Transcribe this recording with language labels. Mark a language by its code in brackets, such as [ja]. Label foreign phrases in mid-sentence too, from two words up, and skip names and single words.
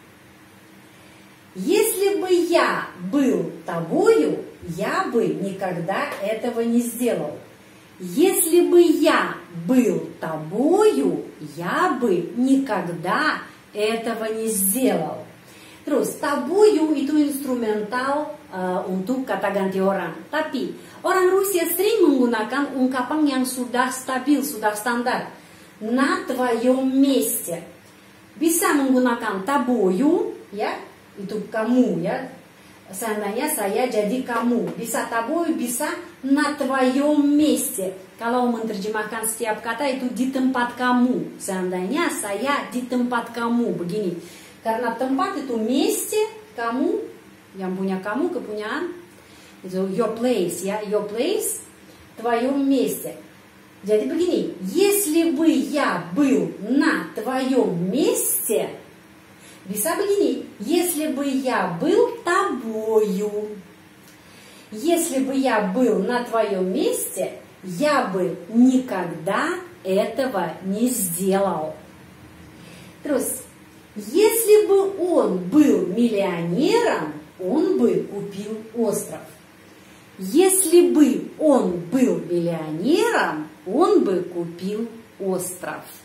[ru] Если бы я был тобою, я бы никогда этого не сделал. Если бы я был тобою, я бы никогда этого не сделал. [id] Terus, тобою itu instrumental untuk kata ganti orang. Tapi, orang Rusia sering menggunakan ungkapan yang sudah stabil, sudah standar. [ru] На твоем месте. [id] Bisa menggunakan тобою, ya, itu kamu ya. Seandainya saya jadi kamu. Bisa тобой, bisa [ru] на твоем месте. [id] Kalau menerjemahkan setiap kata itu di tempat kamu. Seandainya saya di tempat kamu. Begini. Karena tempat itu месте, kamu, yang punya kamu, kepunyaan. [en] Itu your place ya. Your place, [ru] твоем месте. [id] Jadi begini. [ru] Если бы я был на твоем месте, [id] bisa begini, [ru] если бы я был тобою. Если бы я был на твоем месте, я бы никогда этого не сделал. Terus, если бы он был миллионером, он бы купил остров. Если бы он был миллионером, он бы купил остров.